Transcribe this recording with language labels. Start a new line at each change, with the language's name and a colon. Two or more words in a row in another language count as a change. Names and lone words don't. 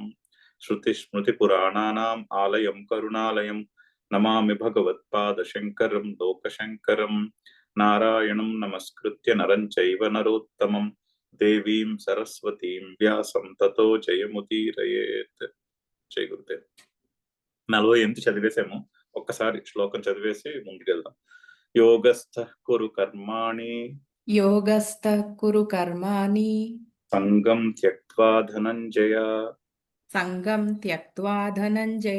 Sanskrit: श्रुतिस्मृतिपुराणानाम् आलयं करुणालयं नमामि भगवत्पादशङ्करं लोकशङ्करं। नारायणं नमस्कृत्य नरं चैव नरोत्तमं देवीं सरस्वतीं व्यासं ततो जयमुदीरयेत्।
Telugu: జై గురుదేవ్. 48 చదివేసాము. ఒక్కసారి శ్లోకం చదివేసి ముందుకెళ్దాం.
Sanskrit: యోగస్థః కురు కర్మాణి యోగస్థః కురు కర్మాణి సంగం త్యక్త్వా ధనంజయ సంగం త్యక్త్వా ధనంజయ